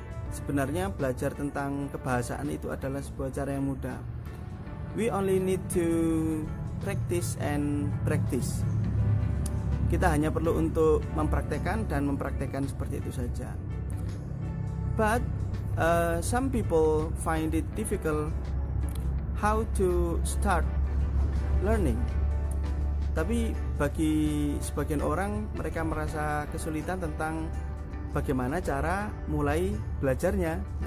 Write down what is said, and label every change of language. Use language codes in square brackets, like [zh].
[id] Sebenarnya belajar tentang kebahasaan itu adalah sebuah cara yang mudah. [en] We only need to practice and practice. [id] Kita hanya perlu untuk mempraktekkan dan mempraktekkan seperti itu saja. [en] But some people find it difficult how to start learning. [id] Tapi bagi sebagian orang, mereka merasa kesulitan tentang bagaimana cara mulai belajarnya.